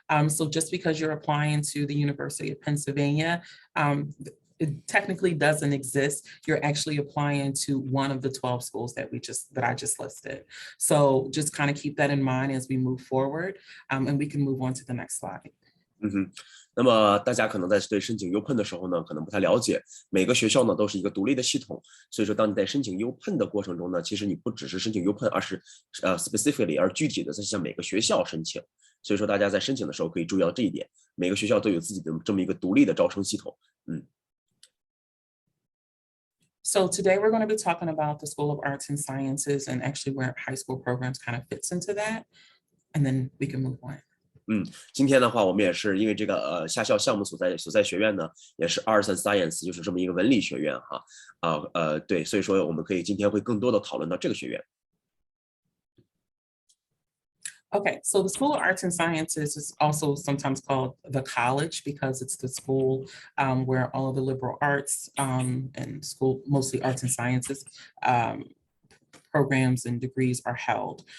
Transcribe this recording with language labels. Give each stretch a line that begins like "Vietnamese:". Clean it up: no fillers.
English: So just because you're applying to the University of Pennsylvania, it technically doesn't exist. You're actually applying to one of the 12 schools that I just listed. So just kind of keep that in mind as we move forward, and we can move on to the next slide.
Chinese: 那么大家可能在对申请 Upenn 的时候呢，可能不太了解，每个学校呢都是一个独立的系统，所以说当你在申请 Upenn 的过程中呢，其实你不只是申请 Upenn， 而是
English: specifically
Chinese: 而具体的在向每个学校申请，所以说大家在申请的时候可以注意到这一点，每个学校都有自己的这么一个独立的招生系统。
English: So today we're going to be talking about the School of Arts and Sciences and actually where high school programs kind of fits into that, and then we can move on.
Chinese: 今天的话，我们也是因为这个下校项目所在学院呢，也是 Arts and Science， 就是这么一个文理学院哈，对，所以说我们可以今天会更多的讨论到这个学院。
English: Okay, so the School of Arts and Sciences is also sometimes called the college because it's the school where all of the liberal arts and school, mostly arts and sciences um, programs and degrees are held.